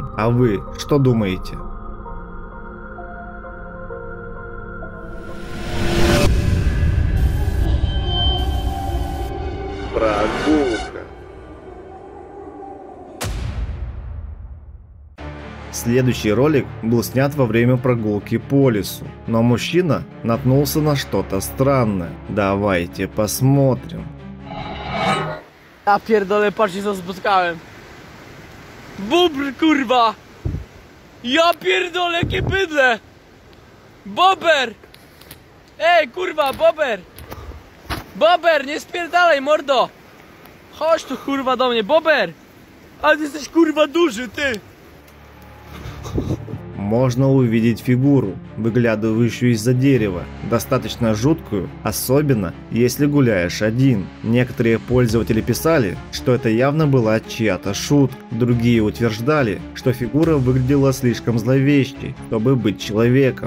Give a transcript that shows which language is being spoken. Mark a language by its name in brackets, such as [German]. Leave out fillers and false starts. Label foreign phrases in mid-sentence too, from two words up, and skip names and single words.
[Russian] А вы что думаете? Прогулка. Следующий ролик был снят во время прогулки по лесу, но мужчина наткнулся на что-то странное. Давайте посмотрим. [Polish] Ja pierdolę, patrzcie co spotkałem. Bóbr, kurwa! Ja pierdolę, jakie bydle! Bober! Ej, kurwa, bober! Bober, nie spierdalaj, mordo! Chodź tu, kurwa, do mnie, bober! Ale ty jesteś, kurwa, duży, ty! [Russian] можно увидеть фигуру, выглядывающую из-за дерева, достаточно жуткую, особенно если гуляешь один. Некоторые пользователи писали, что это явно была чья-то шутка. Другие утверждали, что фигура выглядела слишком зловещей, чтобы быть человеком.